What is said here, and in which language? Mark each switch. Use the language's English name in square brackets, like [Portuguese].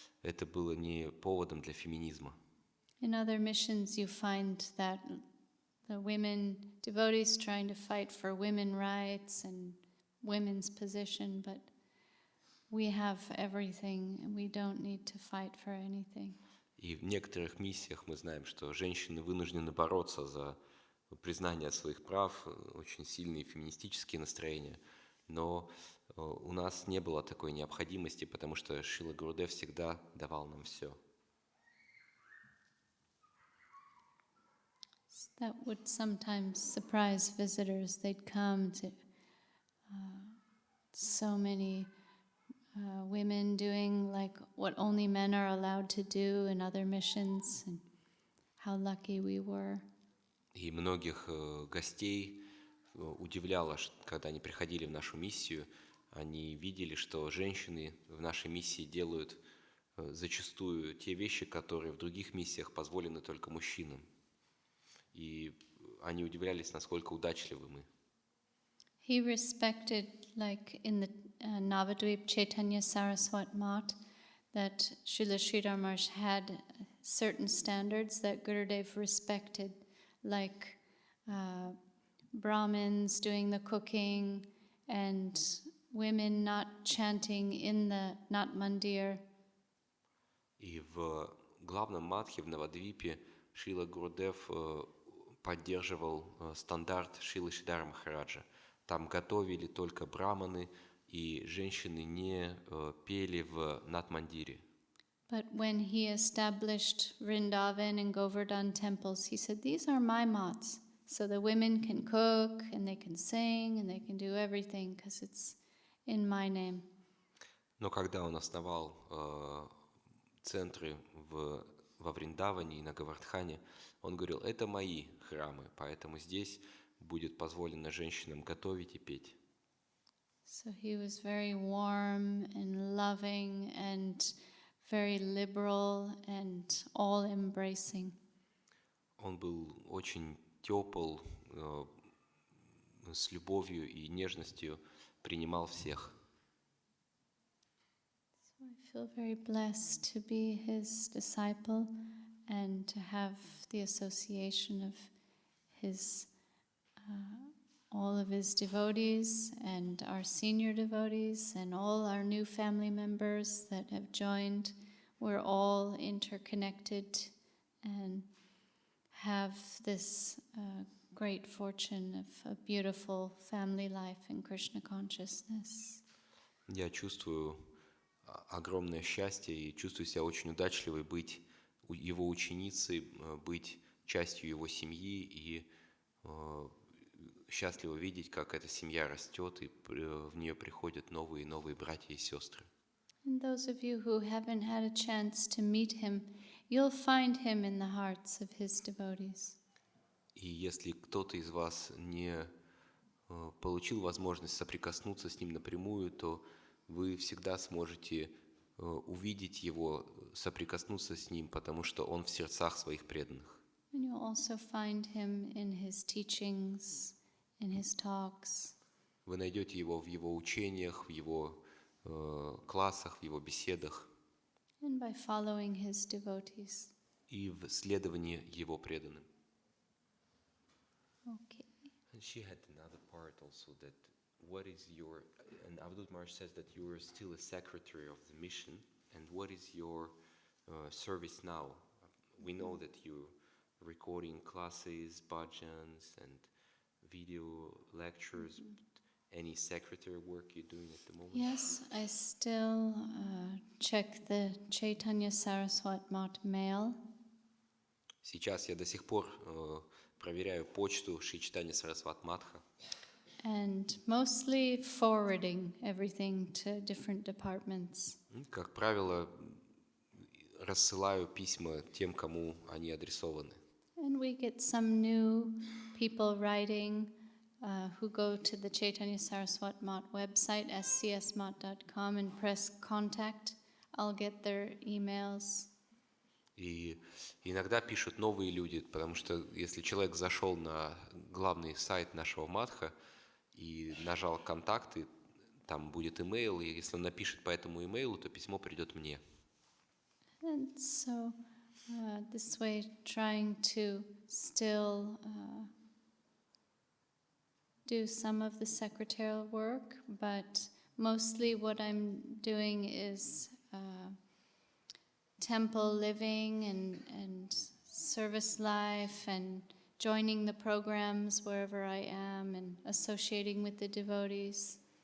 [Russian] это было не поводом для феминизма. [English] In other missions, you find that the women devotees trying to fight for women rights and women's position, but we have everything and we don't need to fight for anything. [Russian] И в некоторых миссиях мы знаем, что женщины вынуждены бороться за признание своих прав, очень сильные феминистические настроения. Но у нас не было такой необходимости, потому что Шрила Гурудев всегда давал нам все. [English] That would sometimes surprise visitors. They'd come to so many women doing like what only men are allowed to do in other missions, and how lucky we were. [Russian] И многих гостей удивляло, когда они приходили в нашу миссию, они видели, что женщины в нашей миссии делают зачастую те вещи, которые в других миссиях позволены только мужчинам. И они удивлялись, насколько удачливы мы. [English] He respected, like in the Navadvip Chaitanya Saraswat Mat, that Srila Sridhar Maharaj had certain standards that Gurudev respected, like Brahmins doing the cooking and women not chanting in the Nat Mandir. [Russian] И в главном матхе в Навадвипе Шрила Гурудев поддерживал стандарт Шрилы Шридхара Махараджа. Там готовили только браманы, и женщины не пели в Нат-мандире. [English] But when he established Vrindavan and Govardhan temples, he said, "These are my mats, so the women can cook and they can sing and they can do everything because it's in my name." [Russian] Но когда он основал центры во Вриндаване и на Говардхане, он говорил, это мои храмы, поэтому здесь будет позволено женщинам готовить и петь. [English] So he was very warm and loving and very liberal and all-embracing. [Russian] Он был очень тепл, с любовью и нежностью принимал всех. [English] So I feel very blessed to be his disciple and to have the association of his all of his devotees and our senior devotees and all our new family members that have joined. We're all interconnected and have this great fortune of a beautiful family life in Krishna consciousness. [Russian] Я чувствую огромное счастье и чувствую себя очень удачливой быть его ученицей, быть частью его семьи и счастливо видеть, как эта семья растет и в нее приходят новые и новые братья и сестры. [English] And those of you who haven't had a chance to meet him, you'll find him in the hearts of his devotees. [Russian] И если кто-то из вас не получил возможность соприкоснуться с ним напрямую, то вы всегда сможете увидеть его, соприкоснуться с ним, потому что он в сердцах своих преданных. [English] And you'll also find him in his teachings, in his talks. [Russian] Вы найдете его в его учениях, в его классах, в его беседах [English] And by following his devotees. [Russian] и в следовании его преданным. [English] Okay. And she had another part also that what is your, and Avadut Maharaj says that you are still a secretary of the mission, and what is your service now? We know that you're recording classes, bhajans, and video lectures. Any secretary work you're doing at the moment? Yes, I still check the Chaitanya Saraswat Mat mail. [Russian] Сейчас я до сих пор проверяю почту Шри Чайтанья Сарасват Матха. [English] And mostly forwarding everything to different departments. [Russian] Как правило, рассылаю письма тем, кому они адресованы. [English] And we get some new people writing who go to the Chaitanya Saraswat Mat website, scsmat.com, and press contact. I'll get their emails. [Russian] И иногда пишут новые люди, потому что если человек зашел на главный сайт нашего матха и нажал контакты, там будет имейл, и если он напишет по этому имейлу, то письмо придет мне. [English] And so this way, trying to still do some of the secretarial work, but mostly what I'm doing is temple living and service life and joining the programs wherever I am and associating with the devotees.